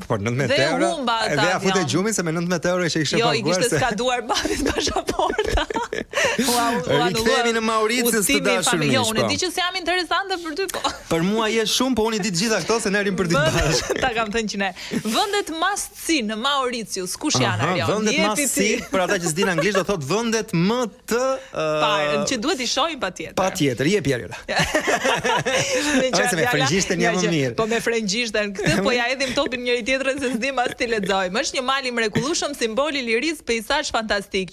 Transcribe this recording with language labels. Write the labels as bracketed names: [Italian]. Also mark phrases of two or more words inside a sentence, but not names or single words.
[Albanian] Por 19 euro. Edhe ja futë gjumin se me 19 euro që ishe paguar. Jo, i kishte skaduar babit pasaporta. Rikthehemi në Mauritius të dashur miq. Jo, unë di që jam interesante për ty, po. Për mua je shumë, po unë i di të gjitha këto se ne rim për ditë bashkë. Ta kam thënë që ne. Vendet [English] must see [Albanian] në Mauritius, kush janë Arion? Vendet [English] must see, [Albanian] për ata që s'din anglisht do thotë vendet më të parë, që duhet i shohim patjetër. Patjetër, jepi Ariola. Me frëngjishten jam më mirë. Po me frëngjisht këtë po ja hedhim topin njëri tjetrën se s'dim as ti lexojmë. Është një mal i mrekullueshëm, simbol i lirisë, peizazh fantastik.